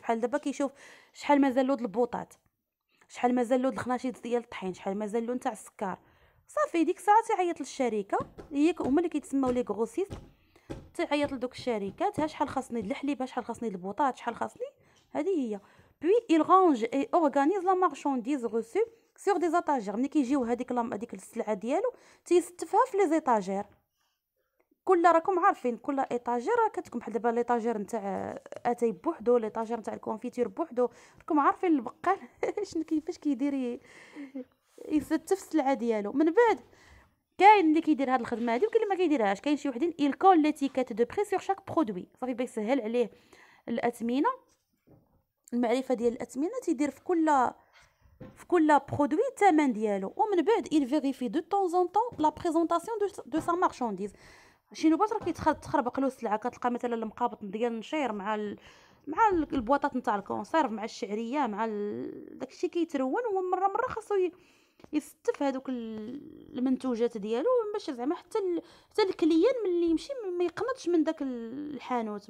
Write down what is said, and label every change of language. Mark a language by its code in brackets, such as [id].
[ar] بحال دابا كيشوف شحال مازال له د البوطات، شحال مازال له د الخناشيط ديال الطحين، شحال مازال له نتاع السكر. صافي ديك الساعه تيعيط للشركه، هما اللي كيتسموا لي غروسيست، تعيط لدوك الشركات، ها شحال خاصني الحليب، ها شحال خاصني البوطات، شحال خاصني. هذه هي. بوي [fr] il range et organise la marchandise reçue sur des étagères. [ar] ملي كيجيو هذيك السلعه ديالو تيستفها في لي زيتاجير. كل راكم عارفين كل ايطاجير كتكون بحال دابا ليطاجير نتاع اتاي بوحدو، ليطاجير نتاع الكونفيتير بوحدو. راكم عارفين البقال شنو كيفاش كيدير يستف السلعه ديالو. من بعد كاين اللي كيدير هاد الخدمه هادي وكاين اللي ما كيديرهاش. كاين شي وحدين الكول ليتيكيت دو بري سور شاك برودوي، صافي باش يسهل عليه الاثمنه، المعرفه ديال الاثمنه. تيدير في كل برودوي الثمن ديالو. ومن بعد [fr] il vérifie de temps en temps la présentation de sa marchandise. [ar] شي نوبات راه كيتخربق له السلعه، كتلقى مثلا المقابط ديال النشير مع البواطات نتاع الكونسيرف مع الشعريه مع داكشي كيترون. ومره خاصو يستف هذوك المنتوجات ديالو باش زعما حتى الكليان ملي يمشي ما يقنطش من داك الحانوت.